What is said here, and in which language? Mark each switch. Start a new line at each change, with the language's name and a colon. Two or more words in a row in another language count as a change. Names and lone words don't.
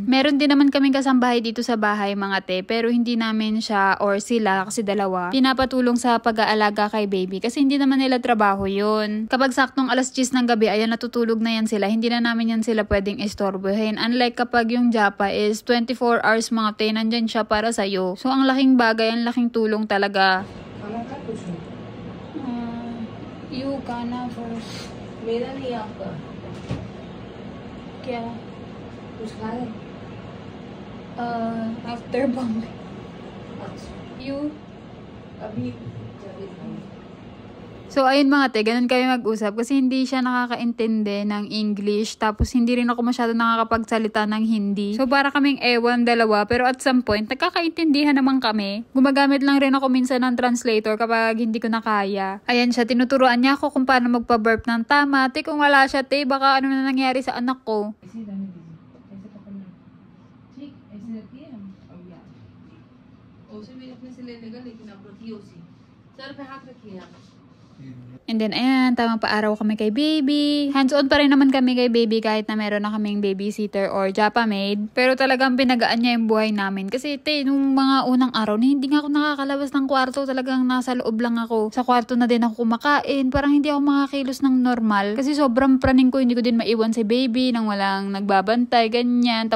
Filipino: Meron din naman kaming kasambahay dito sa bahay mga te, pero hindi namin siya or sila, kasi dalawa, pinapatulong sa pag-aalaga kay baby kasi hindi naman nila trabaho yun. Kapag saktong alas 10 ng gabi, ayan, natutulog na yan sila, hindi na namin yan sila pwedeng istorbohin. Unlike kapag yung Japa
English: is 24 hours
Filipino: mga te, nandyan siya para sa'yo. So ang laking bagay, ang laking tulong talaga.
English: You गाना first.
Hindi: मेरा नहीं आपका क्या? कुछ खाए?
English: After Bombay.
Hindi: अच्छा
English: You?
Hindi: अभी जल्दी खाएंगे।
Filipino: So, ayun mga te, ganun kami mag-usap kasi hindi siya nakakaintindi ng English tapos hindi rin ako masyado nakakapagsalita ng Hindi. So, para kaming ewan dalawa pero
English: at some point,
Filipino: nagkakaintindihan naman kami. Gumagamit lang rin ako minsan ng translator kapag hindi ko na kaya. Ayan siya, tinuturuan niya ako kung paano magpa-burp ng tama. Te, kung wala siya, te, baka ano na nangyari sa anak ko.
Hindi: उसे भी अपने से लेने का लेकिन आप रखिए उसी सर पे हाथ रखिए आप
English: And then,
Filipino: ayan, tamang paaraw kami kay baby. Hands-on pa rin naman kami kay baby kahit na meron na kaming babysitter or japa maid. Pero talagang pinagaan niya yung buhay namin. Kasi, nung mga unang araw na hindi nga ako nakakalabas ng kwarto. Talagang nasa loob lang ako. Sa kwarto na din ako kumakain. Parang hindi ako makakilos ng normal. Kasi sobrang praning ko, hindi ko din maiwan si baby nang walang nagbabantay, ganyan.